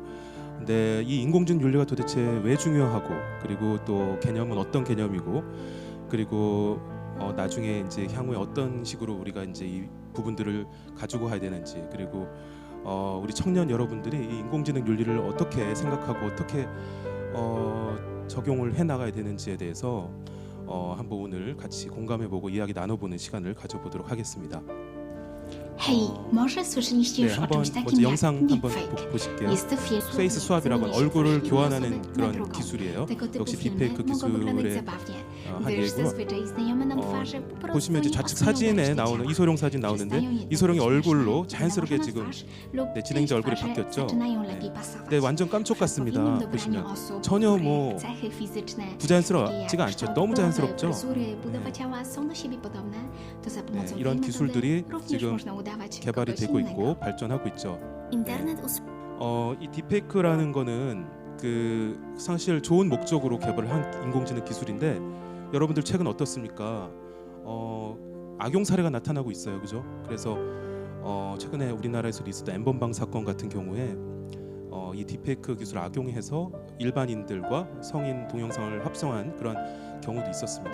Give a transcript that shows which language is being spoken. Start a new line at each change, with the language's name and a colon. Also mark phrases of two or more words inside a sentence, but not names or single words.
Korean: 근데 이 인공지능 윤리가 도대체 왜 중요하고, 그리고 또 개념은 어떤 개념이고, 그리고 나중에 이제 향후에 어떤 식으로 우리가 이제 이 부분들을 가지고 가야 되는지, 그리고 우리 청년 여러분들이 이 인공지능 윤리를 어떻게 생각하고 어떻게 적용을 해 나가야 되는지에 대해서 한번 오늘 같이 공감해보고 이야기 나눠보는 시간을 가져보도록 하겠습니다.
Polish: Hej, może słyszeliście już o
Korean: 한번
Polish: czymś
Korean: 먼저
Polish: takim
Korean: 영상
Polish: jak
Korean: 한번
Polish: deepfake?
Korean: 보실게요.
Polish: Jest to film,
Korean: 페이스 수압이라고 하는 얼굴을 교환하는 그런
Polish: drugą.
Korean: 기술이에요.
Polish: Tego typu
Korean: 역시
Polish: filmy
Korean: 딥페이크
Polish: mogą wyglądać
Korean: 기술의
Polish: zabawnie,
Korean: 한
Polish: gdyż
Korean: 얘기고요.
Polish: zazwyczaj znajome nam twarze po prostu
Korean: 보시면 이제
Polish: nie
Korean: 좌측
Polish: pasują do
Korean: 사진에
Polish: reszty
Korean: 나오는
Polish: ciała.
Korean: 이소룡 사진 나오는데
Polish: Przestają jednak
Korean: 이소룡이
Polish: być
Korean: 얼굴로
Polish: śmieszne,
Korean: 자연스럽게
Polish: nałożona
Korean: 지금
Polish: twarz lub
Korean: 진행자
Polish: część
Korean: 얼굴이
Polish: twarzy
Korean: 바뀌었죠.
Polish: zaczynają lepiej pasować.
Korean: 근데 완전 깜짝
Polish: Przez
Korean: 같습니다.
Polish: odpowiednim dobraniu
Korean: 보시면
Polish: osób,
Korean: 전혀
Polish: których
Korean: 뭐
Polish: cechy fizyczne, takie jak
Korean: 부자연스럽지가 않죠.
Polish: kształt
Korean: 너무
Polish: głowy,
Korean: 자연스럽죠.
Polish: fryzury, budowa ciała są do siebie podobne, to za pomocą tej
Korean: 이런
Polish: metody
Korean: 기술들이
Polish: również
Korean: 지금
Polish: można udawać
Korean: 개발이
Polish: kogoś
Korean: 되고
Polish: innego.
Korean: 있고 발전하고 있죠. 인터넷 이 딥페이크라는 거는 그 사실 좋은 목적으로 개발을 한 인공지능 기술인데, 여러분들 최근 어떻습니까? 악용 사례가 나타나고 있어요, 그죠? 그래서 최근에 우리나라에서 있었던 엠번방 사건 같은 경우에 이 딥페이크 기술을 악용해서 일반인들과 성인 동영상을 합성한 그런 경우도 있었습니다.